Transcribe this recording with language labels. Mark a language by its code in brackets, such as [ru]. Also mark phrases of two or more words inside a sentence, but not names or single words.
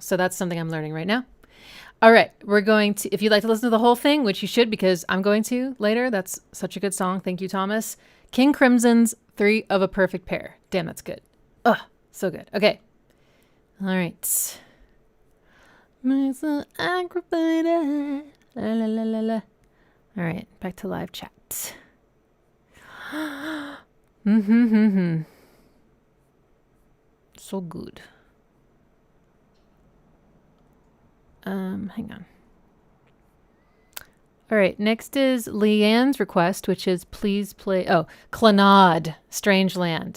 [en] So that's something I'm learning right now. All right, we're going to, if you'd like to listen to the whole thing, which you should because I'm going to later. That's such a good song. Thank you, Thomas. King Crimson's Three of a Perfect Pair. Damn, that's good. Ugh, so good. Okay. All right. I'm so aggravated. La, la, la, la, la. All right, back to live chat. So good. Hang on. All right, next is Leanne's request, which is please play, Clannad, Strange Land.